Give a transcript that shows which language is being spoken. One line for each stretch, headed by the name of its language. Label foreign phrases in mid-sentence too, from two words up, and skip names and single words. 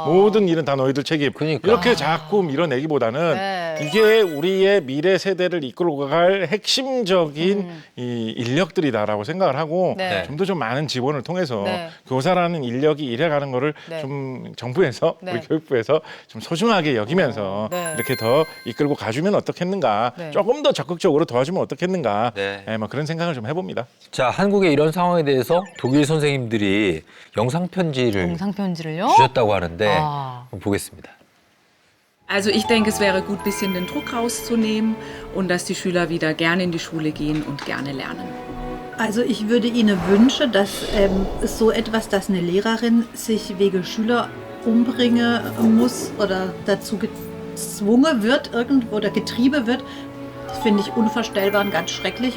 Korean: 모든 일은 다 너희들 책임. 이렇게 자꾸 밀어내기보다는 이게 우리의 미래 세대를 이끌고 갈 핵심적인 이 인력들이다라고 생각을 하고 좀 더 좀 많은 지원을 통해서 교사라는 인력이 일해가는 거를 좀 정부에서 우리 교육부에서 좀 소중하게 여기면서 이렇게 더 이끌고 가주면 어떻겠는가 조금 더 적극적으로 도와주면 어떻겠는가 뭐 그런 생각을 좀 해봅니다. 자, 한국의 이런 상황에 대해서 독일 선생님들이 영상 편지를 주셨다고 하는데 한번 보겠습니다.
German: Also ich denke, es wäre gut, ein bisschen den Druck rauszunehmen und dass die Schüler wieder gerne in die Schule gehen und gerne lernen. Also ich würde Ihnen wünschen, dass so etwas, dass eine Lehrerin sich wegen Schüler umbringen muss oder dazu gezwungen wird irgendwo oder getrieben wird, das finde ich unvorstellbar und ganz schrecklich.